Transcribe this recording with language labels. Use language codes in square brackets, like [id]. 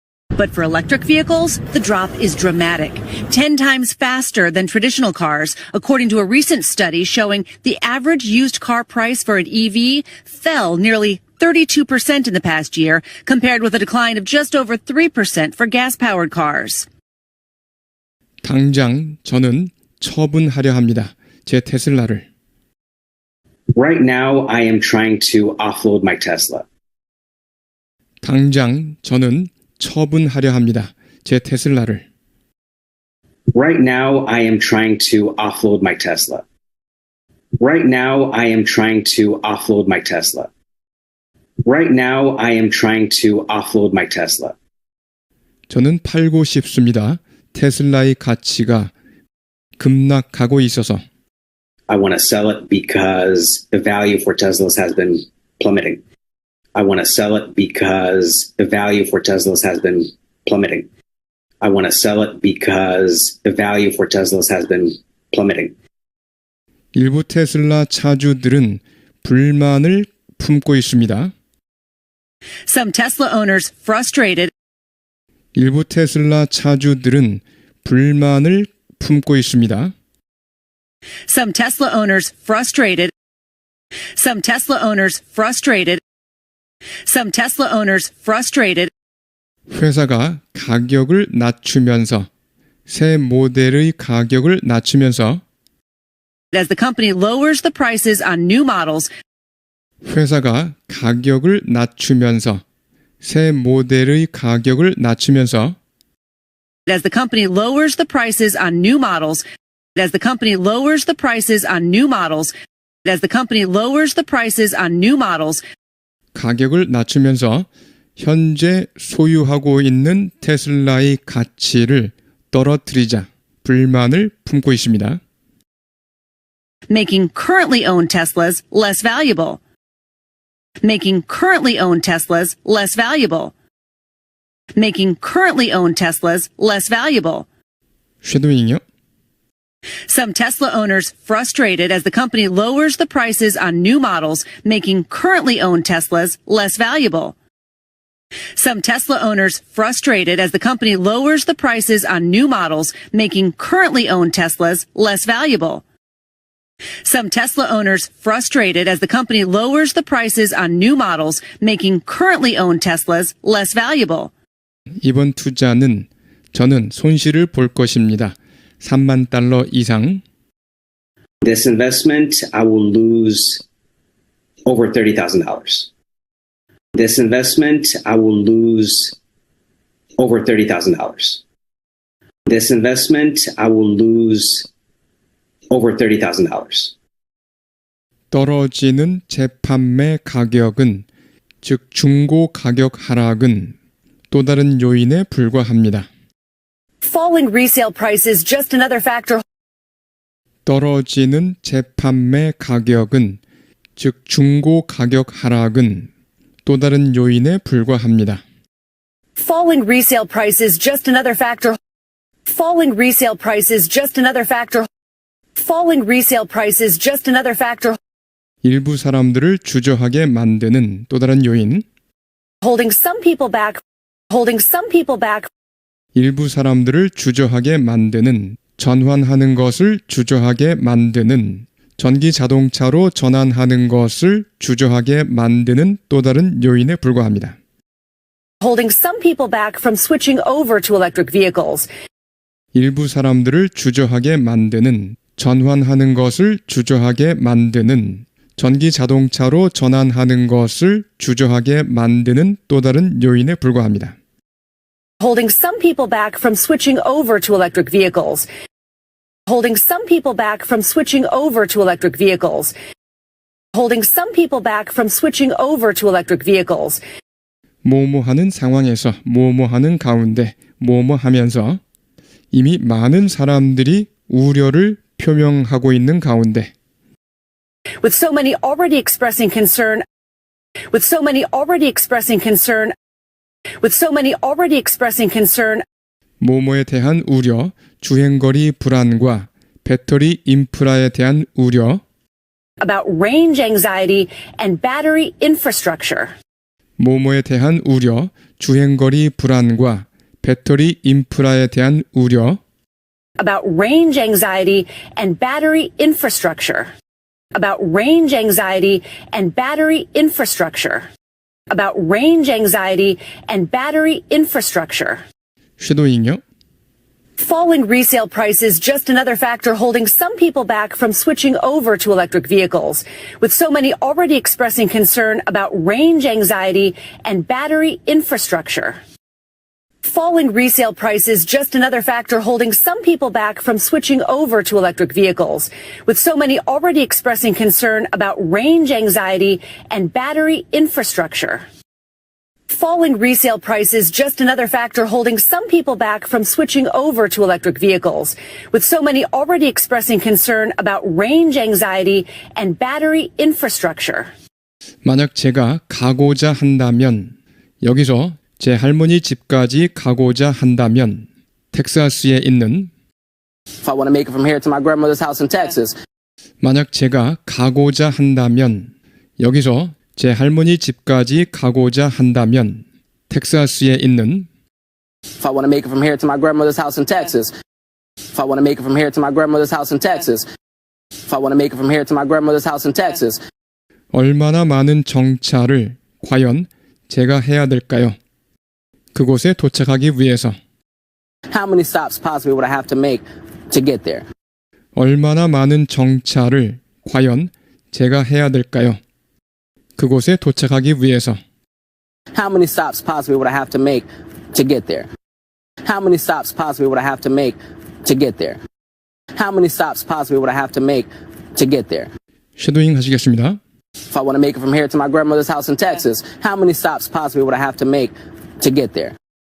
[en] But for electric vehicles, the drop is dramatic. 10 times faster than traditional cars, according to a recent study showing the average used car price for an EV fell nearly 32% in the past year, compared with a decline of just over 3% for gas-powered cars. [ko] 당장 저는 처분하려 합니다. 제 테슬라를. [en] Right now, I am trying to offload my Tesla. [ko] 당장 저는 처분하려 합니다. 제 테슬라를. [en] Right now, I am trying to offload my Tesla. Right now, I am trying to offload my Tesla. Right now, I am trying to offload my Tesla. [ko] 저는 팔고 싶습니다. 테슬라의 가치가 급락하고 있어서. [en] I want to sell it because the value for Teslas has been plummeting. I want to sell it because the value for Teslas has been plummeting. I want to sell it because the value for Teslas has been plummeting. [ko] 일부 테슬라 차주들은 불만을 품고 있습니다. [en] Some Tesla owners frustrated [ko] 일부 테슬라 차주들은 불만을 품고 있습니다. [en] Some Tesla owners frustrated. Some Tesla owners frustrated. Some Tesla owners frustrated [ko] 회사가 가격을 낮추면서 새 모델의 가격을 낮추면서 [en] as the company lowers the prices on new models [ko] 회사가 가격을 낮추면서 새 모델의 가격을 낮추면서 [en] as the company lowers the prices on new models as the company lowers the prices on new models as the company lowers the prices on new models [ko] 가격을 낮추면서 현재 소유하고 있는 테슬라의 가치를 떨어뜨리자 불만을 품고 있습니다. [en] making currently owned Teslas less valuable. Making currently owned Teslas less valuable. Making currently owned Teslas less valuable. [ko] 쉐도잉이요. [en] Some Tesla owners frustrated as the company lowers the prices on new models, making currently owned Teslas less valuable. Some Tesla owners frustrated as the company lowers the prices on new models, making currently owned Teslas less valuable. Some Tesla owners frustrated as the company lowers the prices on new models, making currently owned Teslas less valuable. [ko] 이번 투자는 저는 손실을 볼 것입니다. 3만 달러 이상. [en] This investment, I will lose over $30,000. This investment, I will lose over $30,000. This investment, I will lose over $30,000. [ko] 떨어지는 재판매 가격은 즉 중고 가격 하락은 또 다른 요인에 불과합니다. [en] Falling resale prices just another factor. [ko] 떨어지는 재판매 가격은 즉 중고 가격 하락은 또 다른 요인에 불과합니다. [en] Falling resale prices just another factor. Falling resale prices just another factor. Falling resale prices just another factor. [ko] 일부 사람들을 주저하게 만드는 또 다른 요인. [en] Holding some people back. Holding some people back. [ko] 일부 사람들을 주저하게 만드는 전환하는 것을 주저하게 만드는 전기 자동차로 전환하는 것을 주저하게 만드는 또 다른 요인에 불과합니다. [en] Holding some people back from switching over to electric vehicles. [ko] 일부 사람들을 주저하게 만드는 전환하는 것을 주저하게 만드는 전기 자동차로 전환하는 것을 주저하게 만드는 또 다른 요인에 불과합니다. [en] Holding some people back from switching over to electric vehicles. Holding some people back from switching over to electric vehicles. Holding some people back from switching over to electric vehicles. [ko] 뭐뭐하는 상황에서 뭐뭐하는 가운데 뭐뭐하면서 이미 많은 사람들이 우려를 표명하고 있는 가운데 [en] With so many already expressing concern. With so many already expressing concern. With so many already expressing concern. [ko] 뭐뭐에 대한 우려, 주행거리 불안과 배터리 인프라에 대한 우려, [en] About range anxiety and battery infrastructure. [ko] 뭐뭐에 대한 우려, 주행거리 불안과 배터리 인프라에 대한 우려, [en] About range anxiety and battery infrastructure. About range anxiety and battery infrastructure. About range anxiety and battery infrastructure. [ko] 쉐도잉요. [en] Falling resale prices just another factor holding some people back from switching over to electric vehicles, with so many already expressing concern about range anxiety and battery infrastructure. Falling resale prices just another factor holding some people back from switching over to electric vehicles, with so many already expressing concern about range anxiety and battery infrastructure. Falling resale prices just another factor holding some people back from switching over to electric vehicles, with so many already expressing concern about range anxiety and battery infrastructure. [ko] 만약 제가 가고자 한다면 여기서 제 할머니 집까지 가고자 한다면 텍사스에 있는 [en] If I want to make it from here to my grandmother's house in Texas, [ko] 만약 제가 가고자 한다면 여기서 제 할머니 집까지 가고자 한다면 텍사스에 있는 [en] if I want to make it from here to my grandmother's house in Texas, if I want to make it from here to my grandmother's house in Texas, if I want to make it from here to my grandmother's house in Texas, [ko] 얼마나 많은 정차를 과연 제가 해야 될까요? 그곳에 도착하기 위해서 [en] how many stops possibly would I have to make to get there? [ko] 얼마나 많은 정차를 과연 제가 해야 될까요? 그곳에 도착하기 위해서 [en] How many stops possibly would I have to make to get there? How many stops possibly would I have to make to get there? How many stops possibly would I have to make to get there? [ko] 쉐도잉 하시겠습니다. [en] If I want to make it from here to my grandmother's house in Texas, how many stops possibly would I have to make to get there?